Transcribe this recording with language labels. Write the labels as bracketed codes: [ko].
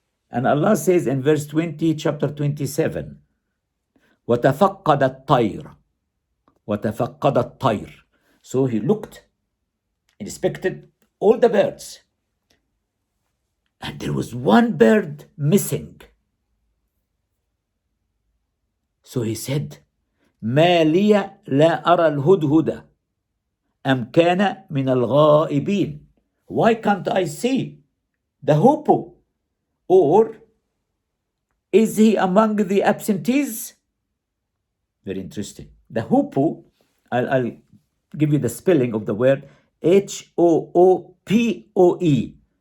[en] And Allah says in verse 20, chapter 27, [ar] وَتَفَقَّدَ الطَّيْرَ وَتَفَقَّدَ الطَّيْرَ. [en] So he looked, inspected all the birds. And there was one bird missing. So he said, [ar] ما لي لا أرى الهدهد أم كان من الغائبين. [en] Why can't I see the hoopoe? Or is he among the absentees? Very interesting. The hoopoe, I'll give you the spelling of the word, Hoopoe.